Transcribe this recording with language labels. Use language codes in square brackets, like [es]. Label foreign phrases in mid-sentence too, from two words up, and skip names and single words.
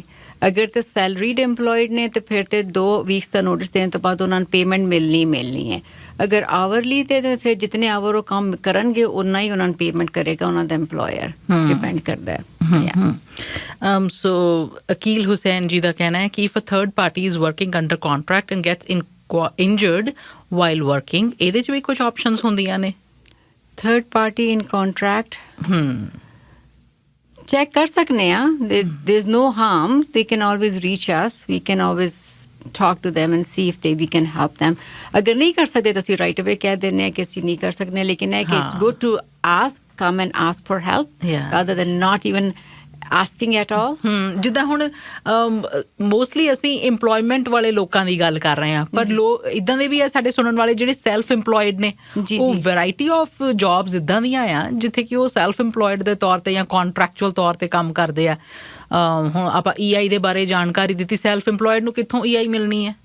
[pa] ਅਗਰ ਤਾਂ [en] salaried employed [pa] ਨੇ ਤਾਂ ਫਿਰ ਤੇ 2 ਵੀਕਸ ਦਾ ਨੋਟਿਸ ਦੇਣ ਤੋਂ ਬਾਅਦ ਉਹਨਾਂ ਨੂੰ ਪੇਮੈਂਟ ਮਿਲਣੀ ਹੈ। ਅਗਰ ਆਵਰਲੀ ਤੇ ਫਿਰ ਜਿਤਨੇ ਆਵਰ ਉਹ ਕੰਮ ਕਰਨਗੇ ਉਨਾ ਹੀ ਉਹਨਾਂ ਨੂੰ ਪੇਮੈਂਟ ਕਰੇਗਾ ਉਹਨਾਂ ਦਾ EMPLOYER। ਡਿਪੈਂਡ ਕਰਦਾ ਹੈ। ਸੋ ਅਕੀਲ ਹੁਸੈਨ ਜੀ ਦਾ ਕਹਿਣਾ ਹੈ ਕਿ [en] if a third party is working under contract and gets injured while working, [pa] ਇਹਦੇ 'ਚ ਵੀ ਕੁਝ ਆਪਸ਼ਨਸ ਹੁੰਦੀਆਂ ਨੇ। [en] third party in contract [pa] ਚੈੱਕ ਕਰ ਸਕਨੇ ਆ। [en] there is no harm, they can always reach us, we can always talk to them and see if we can help them. [pa] ਅਗਰ ਨਹੀਂ ਕਰ ਸਕਦੇ ਤਾਂ ਅਸੀਂ [en] right away [pa] ਕਹਿ ਦਿੰਦੇ ਹਾਂ ਕਿ ਅਸੀਂ ਨਹੀਂ ਕਰ ਸਕਦੇ, ਲੇਕਿਨ ਇਹ ਕਿ [en] it's good to come and ask for help rather than not even asking at all. [pa] ਜਿੱਦਾਂ ਹੁਣ ਮੋਸਟਲੀ ਅਸੀਂ EMPLOYMENT ਵਾਲੇ ਲੋਕਾਂ ਦੀ ਗੱਲ ਕਰ ਰਹੇ ਹਾਂ, ਪਰ ਲੋਕ ਇੱਦਾਂ ਦੇ ਵੀ ਆ ਸਾਡੇ ਸੁਣਨ ਵਾਲੇ ਜਿਹੜੇ [en] self employed [pa] ਨੇ। ਉਹ [en] variety of jobs [pa] ਇੱਦਾਂ ਦੀਆਂ ਆ ਜਿੱਥੇ ਕਿ ਉਹ [en] self employed [pa] ਦੇ ਤੌਰ ਤੇ ਜਾਂ ਕੰਟਰੈਕਚੁਅਲ ਤੌਰ ਤੇ ਕੰਮ ਕਰਦੇ ਆ। ਹੁਣ ਆਪਾਂ EI ਦੇ ਬਾਰੇ ਜਾਣਕਾਰੀ ਦਿੱਤੀ, [en] self employed [pa] ਨੂੰ ਕਿੱਥੋਂ EI ਮਿਲਣੀ ਹੈ?